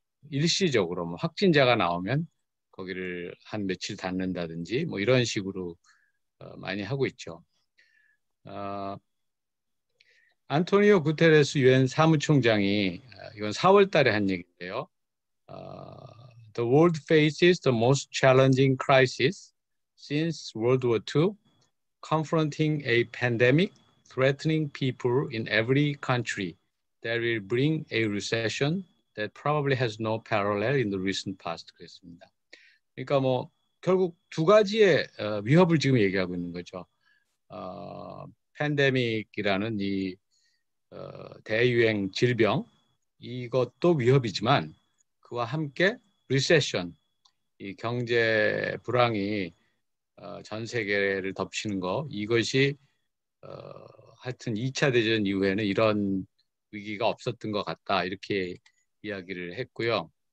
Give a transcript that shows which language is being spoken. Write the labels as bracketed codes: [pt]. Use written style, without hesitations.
[ko] 일시적으로 뭐 확진자가 나오면 거기를 한 며칠 닫는다든지 뭐 이런 식으로 많이 하고 있죠. 안토니오 구테레스 유엔 사무총장이 이건 4월 달에 한 얘기인데요. [en] The world faces the most challenging crisis since World War II, confronting a pandemic threatening people in every country that will bring a recession that probably has no parallel in the recent past. [ko] 그랬습니다. 그러니까 뭐 결국 두 가지의 위협을 지금 얘기하고 있는 거죠. 팬데믹이라는 이 대유행 질병, 이것도 위협이지만 그와 함께 리세션, 이 경제 불황이 전 세계를 덮치는 거, 이것이 하여튼 2차 대전 이후에는 이런 위기가 없었던 것 같다, 이렇게 이야기를 했고요.